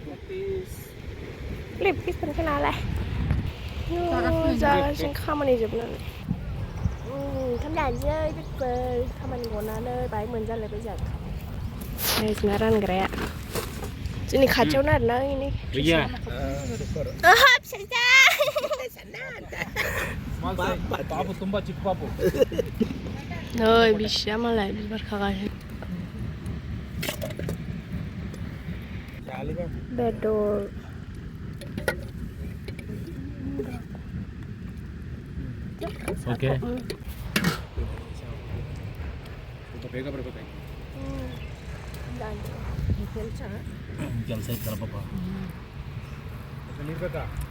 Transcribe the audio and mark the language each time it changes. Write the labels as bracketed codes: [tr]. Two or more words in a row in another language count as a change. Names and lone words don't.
[brx] प्लिसफोर खोनालाय जागासिनो खामानि जोबनानै ओंखाम जानोसै लोगोफोर खामानि गनानै बाहाय मोनजालायबाय जों जोंना रानग्राया जोंनि खाथियावनो आरोना इनि फिसाजा [kn] बाबु ತುಂಬಾ ಚಿಕ್ಕ ಬಾಬು [brx] नै बिसिया मालाय बिबार खागासिनो बेदर [kn] ಓಕೆ ಸ್ವಲ್ಪ ಬೇಗ ಬರಬೇಕಾಯ್ತು ಕೆಲಸ ಇತ್ತಲ್ಲ ಪಾಪ ನೀರು ಬೇಕಾ